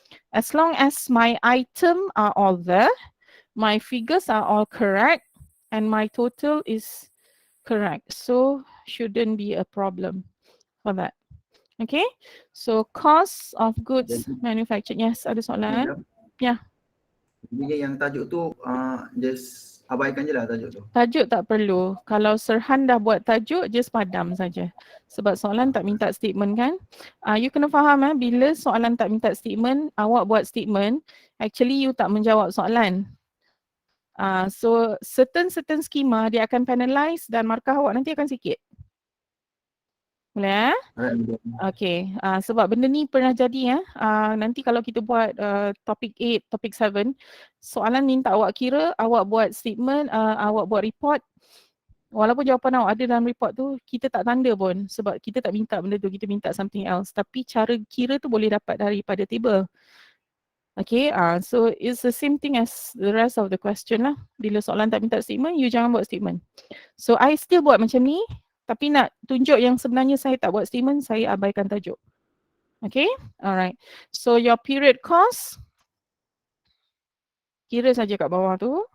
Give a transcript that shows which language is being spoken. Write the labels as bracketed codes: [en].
[en] As long as my item are all there, my figures are all correct, and my total is correct. So shouldn't be a problem for that. Okay. So cost of goods manufactured. [ms] Yes, ada soalan? Ya. Jadi yang tajuk tu just abaikan je lah tajuk tu. Tajuk tak perlu. Kalau Serhan dah buat tajuk, just padam saja. Sebab soalan tak minta statement kan. You kena faham bila soalan tak minta statement, awak buat statement, [en] actually you [ms] tak menjawab soalan. So certain skema dia akan penalize dan markah awak nanti akan sikit. Boleh Okay, sebab benda ni pernah jadi nanti kalau kita buat topik 8, topik 7, soalan minta awak kira, awak buat statement, awak buat report. Walaupun jawapan awak ada dalam report tu, kita tak tanda pun sebab kita tak minta benda tu, kita minta something else. Tapi cara kira tu boleh dapat daripada table. [en] Okay, so it's the same thing as the rest of the question lah. [ms] Bila soalan tak minta statement, you jangan buat statement. So I still buat macam ni, tapi nak tunjuk yang sebenarnya saya tak buat statement, saya abaikan tajuk. Okay, alright. So your period cost, kira saja kat bawah tu.